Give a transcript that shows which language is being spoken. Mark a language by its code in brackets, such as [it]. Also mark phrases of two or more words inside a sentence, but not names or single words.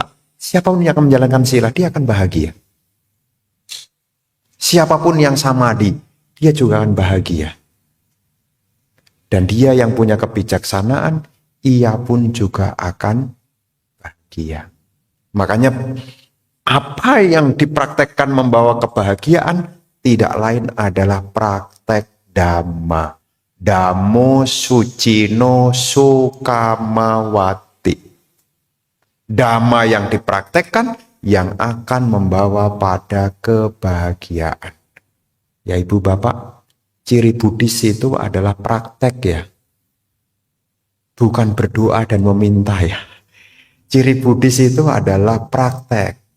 [id] Siapapun yang akan menjalankan sila, dia akan bahagia. Siapapun yang samadhi, dia juga akan bahagia. Dan dia yang punya kebijaksanaan, ia pun juga akan bahagia. Makanya apa yang dipraktekkan membawa kebahagiaan tidak lain adalah praktek dhamma. [pi] Dhammo Sucino Sukamawati. [id] Dhamma yang dipraktekkan yang akan membawa pada kebahagiaan. Ya Ibu Bapak, ciri Buddhis itu adalah praktek ya. Bukan berdoa dan meminta ya. Ciri Buddhis itu adalah praktek.